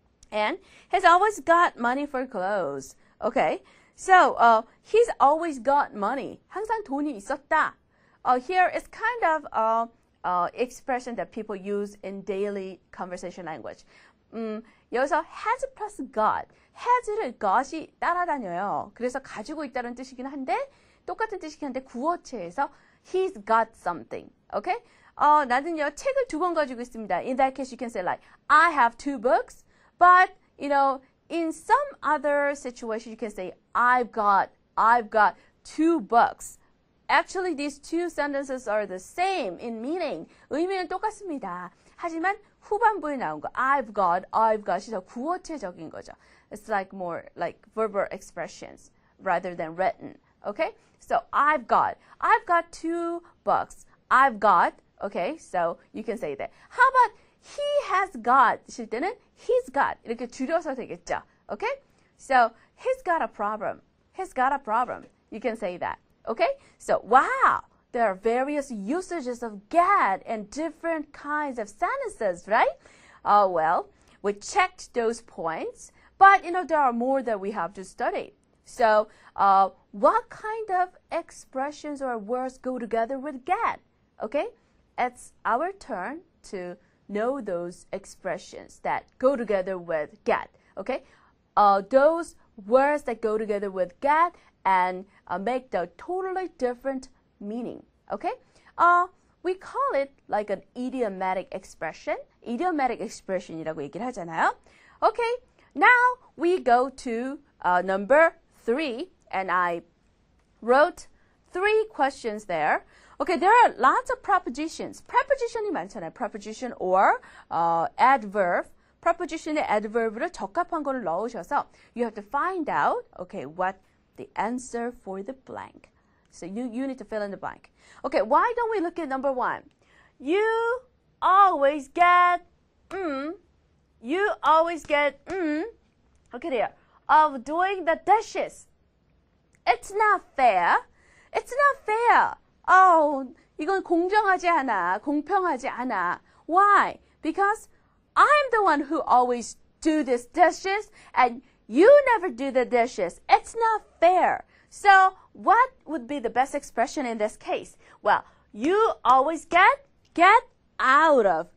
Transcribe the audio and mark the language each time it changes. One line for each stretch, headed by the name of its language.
English: And he's always got money for clothes. Okay? So, he's always got money.
Korean: 항상 돈이 있었다.
English: Here is kind of expression that people use in daily conversation language.
Korean: 여기서 has plus got. has를 got이 따라다녀요. 그래서 가지고 있다는 뜻이긴 한데 똑같은 뜻이긴 한데 구어체에서
English: he's got something. Okay?
Korean: 나는요 책을 2권 가지고 있습니다.
English: In that case, you can say like I have 2 books, but you know, in some other situation, you can say I've got 2 books. Actually, these 2 sentences are the same in meaning.
Korean: 의미는 똑같습니다. 하지만 후반부에 나온 거 I've got이 더 구어체적인 거죠.
English: It's like more like verbal expressions rather than written. Okay? So I've got 2 books. I've got, okay? So you can say that. How about he has got
Korean: 실 때는
English: he's got
Korean: 이렇게 줄여서 되겠죠.
English: Okay? So he's got a problem. He's got a problem. You can say that. Okay? So wow, there are various usages of get and different kinds of sentences, right? Well, we checked those points, but you know there are more that we have to study. So what kind of expressions or words go together with get? Okay? It's our turn to know those expressions that go together with get. Okay? Those words that go together with get and make the totally different meaning. Okay? We call it like an idiomatic expression.
Korean: Idiomatic expression이라고 얘기를 하잖아요.
English: Okay? Now we go to number 3, and I wrote 3 questions there. Okay, there are lots of prepositions.
Korean: preposition이 많잖아요.
English: preposition or adverb.
Korean: preposition의 adverb를 적합한 거를 넣으셔서
English: you have to find out, okay, what the answer for the blank. So you need to fill in the blank. Okay, why don't we look at number 1? You always get, you always get, okay there, of doing the dishes. It's not fair. It's not fair.
Korean: Oh, 이건 공정하지 않아. 공평하지 않아.
English: Why? Because I'm the one who always do these dishes and you never do the dishes. It's not fair. So what would be the best expression in this case? Well, you always get out of.